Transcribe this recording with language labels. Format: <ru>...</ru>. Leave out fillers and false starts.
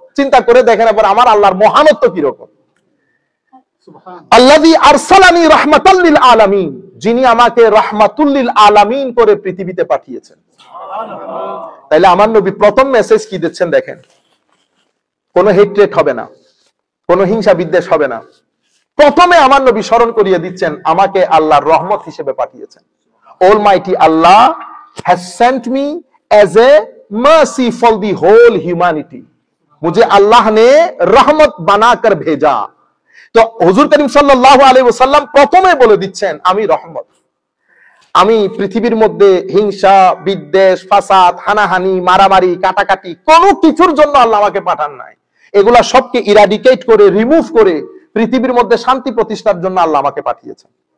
<bn>চিন্তা করে দেখেন এবার আমার আল্লাহর মহানত্ব কি রকম।</bn> <ar>আল্লাযী আরসালানি রাহমাতাল লিল আলামিন,</ar> <bn>যিনি আমাকে রাহমাতুল লিল আলামিন করে পৃথিবীতে পাঠিয়েছেন। তাইলে আমার নবী প্রথম মেসেজ কি দিচ্ছেন দেখেন, কোনো হেট্রেট হবে না, কোনো হিংসা বিদ্বেষ হবে না। প্রথমে আমার নবী স্মরণ করিয়ে দিচ্ছেন আমাকে আল্লাহর রহমত হিসেবে পাঠিয়েছেন।</bn> <en>almighty Allah has sent me as a mercy for the whole humanity,</en> <hi>मुझे अल्लाह ने रहमत बनाकर भेजा।</hi> <bn>তো হুজুর করিম সাল্লাল্লাহু আলাইহি ওয়াসাল্লাম প্রথমে বলে দিচ্ছেন আমি রহমত। আমি পৃথিবীর মধ্যে হিংসা বিদ্বেষ ফাসাদ হানাহানি মারামারি কাটাকাটি কোনো কিছুর জন্য আল্লাহ আমাকে পাঠান নাই। এগুলা সবকে ইরাডিকেট করে রিমুভ করে পৃথিবীর মধ্যে শান্তি প্রতিষ্ঠার জন্য আল্লাহ আমাকে পাঠিয়েছেন।</bn>